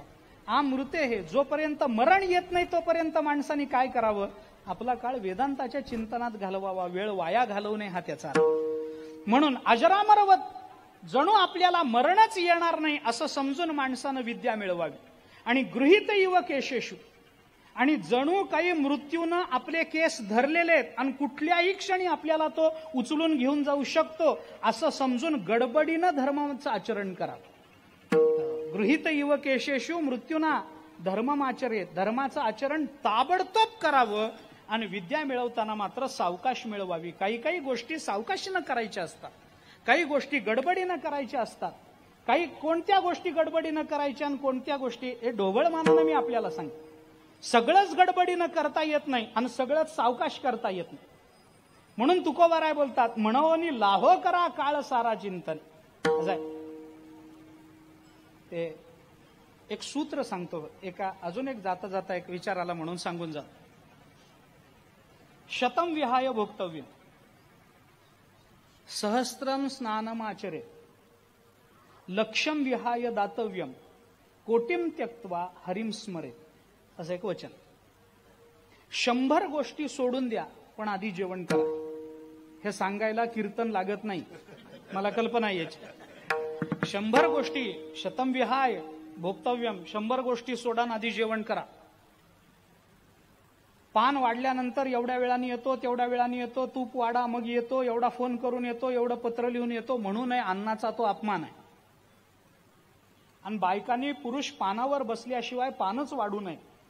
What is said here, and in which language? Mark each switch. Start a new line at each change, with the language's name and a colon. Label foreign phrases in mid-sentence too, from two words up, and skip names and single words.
Marathi: आमृते हे, जोपर्यंत मरण येत नाही तोपर्यंत माणसाने काय करावं? आपला काळ वेदांताच्या चिंतनात घालवावा. वेळ वाया घालवू नये हा त्याचा अर्थ. म्हणून अजरामरवत जणू आपल्याला मरणच येणार नाही असं समजून माणसानं विद्या मिळवावी.
Sanskrit: आणि गृहीत इव केशेषु,
Marathi: आणि जणू काही मृत्यूनं आपले केस धरलेले आहेत आणि कुठल्याही क्षणी आपल्याला तो उचलून घेऊन जाऊ शकतो असं समजून गडबडीनं धर्माचं आचरण करावं.
Sanskrit: गृहीत इव केशेषु मृत्यूना धर्ममाचरेत,
Marathi: धर्माचं आचरण ताबडतोब करावं. आणि विद्या मिळवताना मात्र सावकाश मिळवावी. काही गोष्टी सावकाशीनं करायच्या असतात, काही गोष्टी गडबडीनं करायच्या असतात. कोणत्या गोष्टी गडबडीनं करायच्या आणि कोणत्या गोष्टी, हे ढोबळमानानं मी आपल्याला सांगतो. सगळंच गडबडीनं करता येत नाही आणि सगळंच सावकाश करता येत नाही. म्हणून तुकोबाराय बोलतात, म्हणोनी लाहो करा काळ सारा चिंतन. ते एक सूत्र सांगतो, अजून एक जाता एक विचार आला म्हणून सांगून जा.
Sanskrit: शतम विहाय भोक्तव्यम, सहस्त्रम स्नानमाचरे, लक्षम विहाय दातव्यम, कोटिम त्यक्त्वा हरिम स्मरेत.
Marathi: असं एक वचन. 100 गोष्टी सोडून द्या पण आधी जेवण करा. हे सांगायला कीर्तन लागत नाही, मला कल्पना यायची. 100 गोष्टी,
Sanskrit: शतम विहाय भोक्तव्यम,
Marathi: 100 गोष्टी सोडा आधी जेवण करा. पान वाढल्यानंतर एवढ्या वेळाने येतो, तेवढ्या वेळाने येतो, तूप वाढा मग येतो, एवढा फोन करून येतो, एवढं पत्र लिहून येतो, म्हणू नये अन्नाचा तो अपमान आहे. आणि बायकांनी पुरुष पानावर बसल्याशिवाय पानच वाढू नये.